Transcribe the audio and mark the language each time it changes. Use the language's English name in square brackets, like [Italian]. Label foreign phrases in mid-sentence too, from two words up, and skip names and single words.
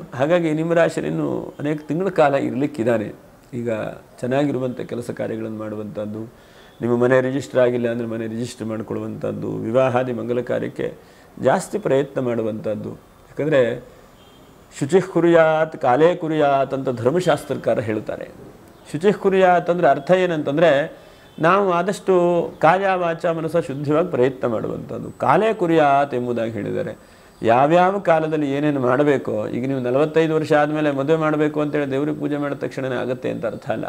[Kannada] ಹಾಗಾಗಿ ನಿಮ್ಮ ರಾಶಿಯಲ್ಲಿ ಇನ್ನೂ ಅನೇಕ ತಿಂಗಳ ಕಾಲ ಇರಲಿಕ್ಕಿದ್ದಾನೆ. ಈಗ ಚೆನ್ನಾಗಿರುವಂಥ ಕೆಲಸ ಕಾರ್ಯಗಳನ್ನು ಮಾಡುವಂಥದ್ದು, ನಿಮ್ಮ ಮನೆ ರಿಜಿಸ್ಟರ್ ಆಗಿಲ್ಲ ಅಂದರೆ ಮನೆ ರಿಜಿಸ್ಟರ್ ಮಾಡಿಕೊಳ್ಳುವಂಥದ್ದು, ವಿವಾಹಾದಿ ಮಂಗಲ ಕಾರ್ಯಕ್ಕೆ ಜಾಸ್ತಿ ಪ್ರಯತ್ನ ಮಾಡುವಂಥದ್ದು. ಯಾಕಂದರೆ [Sanskrit] ಶುಚಿ ಕುರಿಯಾತ್ ಕಾಲೇ ಕುರಿಯಾತ್ [Kannada] ಅಂತ ಧರ್ಮಶಾಸ್ತ್ರಕಾರ ಹೇಳ್ತಾರೆ. [Sanskrit] ಶುಚಿ ಕುರಿಯಾತ್ [Kannada] ಅಂದರೆ ಅರ್ಥ ಏನಂತಂದರೆ ನಾವು ಆದಷ್ಟು [Sanskrit] ಕಾಯ ವಾಚ ಮನಸ್ಸ [Kannada] ಶುದ್ಧವಾಗಿ ಪ್ರಯತ್ನ ಮಾಡುವಂಥದ್ದು. [Sanskrit] ಕಾಲೇ ಕುರಿಯಾತ್ [Kannada] ಎಂಬುದಾಗಿ ಹೇಳಿದ್ದಾರೆ. ಯಾವ್ಯಾವ ಕಾಲದಲ್ಲಿ ಏನೇನು ಮಾಡಬೇಕೋ, ಈಗ ನೀವು 45 ವರ್ಷ ಆದಮೇಲೆ ಮದುವೆ ಮಾಡಬೇಕು ಅಂತೇಳಿ ದೇವ್ರಿಗೆ ಪೂಜೆ ಮಾಡಿದ ತಕ್ಷಣವೇ ಆಗುತ್ತೆ ಅಂತ ಅರ್ಥ ಅಲ್ಲ.